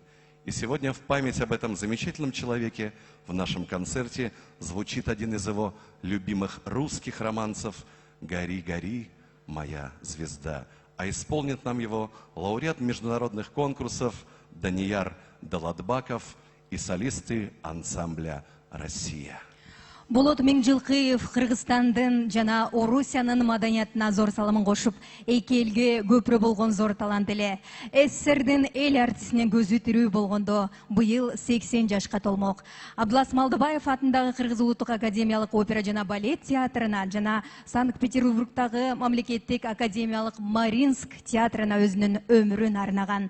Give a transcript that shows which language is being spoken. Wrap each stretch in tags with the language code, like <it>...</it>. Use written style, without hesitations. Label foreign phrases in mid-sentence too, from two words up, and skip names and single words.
<ru>И сегодня в память об этом замечательном человеке в нашем концерте звучит один из его любимых русских романсов «Гори, гори, моя звезда». А исполнит нам его лауреат международных конкурсов Данияр Далатбаков и солисты ансамбля «Россия».</ru> <ky>Болот Меңжилкыев Кыргызстандын жана Орусиянын маданиятына зор салымын кошуп, эки элге көпүрө болгон зор талант эле. СССРдин эл артистинин көзү тирүү болгондо быйыл 80 жашка толмок. Абдулас Малдыбаев атындагы Кыргыз Улуттук академиялык опера жана балет театрына жана Санкт-Петербургдагы мамлекеттик академиялык Маринск театрына өзүнүн өмүрүн арнаган.</ky>